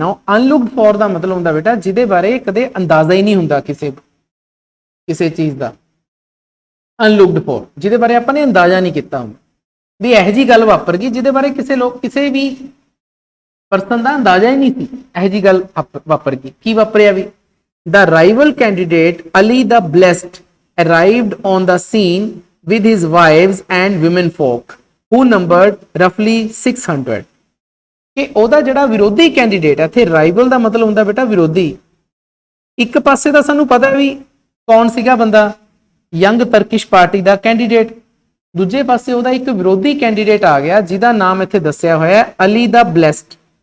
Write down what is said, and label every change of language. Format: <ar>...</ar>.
<pa>ਨਾ ਅਨਲੁਕਡ ਫॉर ਦਾ ਮਤਲਬ ਹੁੰਦਾ ਬੇਟਾ ਜਿਹਦੇ ਬਾਰੇ ਕਦੇ ਅੰਦਾਜ਼ਾ ਹੀ ਨਹੀਂ ਹੁੰਦਾ ਕਿਸੇ ਚੀਜ਼ ਦਾ। ਅਨਲੁਕਡ ਫॉर ਜਿਹਦੇ ਬਾਰੇ ਆਪਾਂ ਨੇ ਅੰਦਾਜ਼ਾ ਨਹੀਂ ਕੀਤਾ ਹੁੰਦਾ, ਵੀ ਇਹੋ ਜਿਹੀ ਗੱਲ ਵਾਪਰ ਗਈ ਜਿਹਦੇ ਬਾਰੇ ਕਿਸੇ ਵੀ ਪਰਸਨ ਦਾ ਅੰਦਾਜ਼ਾ ਹੀ ਨਹੀਂ ਸੀ, ਇਹੋ ਜਿਹੀ ਗੱਲ ਵਾਪਰ ਗਈ। ਕੀ ਵਾਪਰਿਆ ਵੀ?</pa> <en>The rival candidate Ali the Blessed arrived on the scene with his wives and women folk who numbered roughly 600।</en> <pa>ਕਿ ਉਹਦਾ ਜਿਹੜਾ ਵਿਰੋਧੀ ਕੈਂਡੀਡੇਟ ਹੈ, ਇੱਥੇ ਰਾਈਵਲ ਦਾ ਮਤਲਬ ਹੁੰਦਾ ਬੇਟਾ ਵਿਰੋਧੀ। ਇੱਕ ਪਾਸੇ ਤਾਂ ਸਾਨੂੰ ਪਤਾ ਵੀ ਕੌਣ ਸੀਗਾ ਬੰਦਾ, ਯੰਗ ਤਰਕਿਸ਼ ਪਾਰਟੀ ਦਾ ਕੈਂਡੀਡੇਟ, ਦੂਜੇ ਪਾਸੇ ਉਹਦਾ ਇੱਕ ਵਿਰੋਧੀ ਕੈਂਡੀਡੇਟ ਆ ਗਿਆ ਜਿਹਦਾ ਨਾਮ ਇੱਥੇ ਦੱਸਿਆ ਹੋਇਆ ਹੈ ਅਲੀ ਦਾ ਬਲੈਸਡ।</pa>